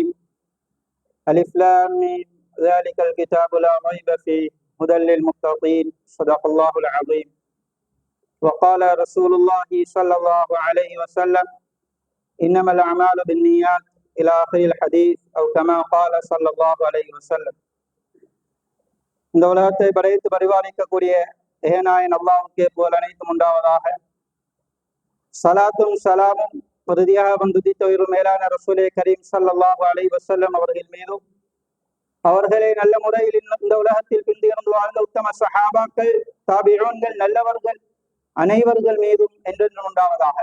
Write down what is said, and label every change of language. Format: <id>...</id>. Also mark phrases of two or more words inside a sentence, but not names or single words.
<ar>ألف لام ميم ذلك الكتاب لا ريب فيه هدى للمتقين. صدق الله العظيم. وقال رسول الله صلى الله عليه وسلم إنما الأعمال بالنيات إلى آخر الحديث أو كما قال صلى الله عليه وسلم.</ar> <ta>இந்த உலகத்தை படைத்து பரிபாலிக்கக்கூடிய ஏனாயன் அல்லாஹ்வுக்கே புகழ் அனைத்தும் உண்டாவதாக. சலாத்தும் சலாமும் உறுதியாக வந்துதித்த மேலான ரசூலே கரீம்</ta> <ar>صلى الله عليه وسلم</ar> <ta>அவர்கள் மீதும், அவர்களை நல்ல முறையில் இந்த உலகத்தில் பிந்திருந்து வாழ்ந்த உத்தம சஹாபாக்கள், தாபிஊன்கள், நல்லவர்கள் அனைவர்கள் மீதும் என்றென்றும் உண்டாவதாக.</ta>